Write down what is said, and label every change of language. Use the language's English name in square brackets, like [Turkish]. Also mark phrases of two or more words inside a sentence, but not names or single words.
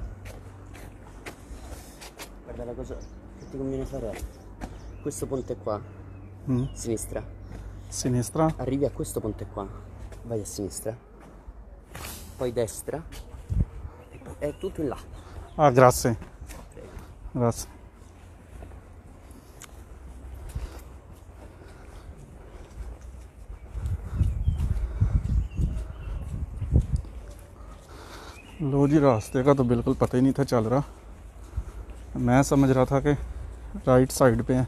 [Italian] Guarda, la cosa che ti conviene fare è questo ponte qua, sinistra. Sinistra? Arrivi a questo ponte qua, vai a sinistra, poi destra, è tutto in là. Ah, grazie. Prego. Grazie. [Urdu] لو جی، راستے کا تو بالکل پتا ہی نہیں تھا چل رہا. میں سمجھ رہا تھا کہ [English] right side [Urdu] پہ ہے.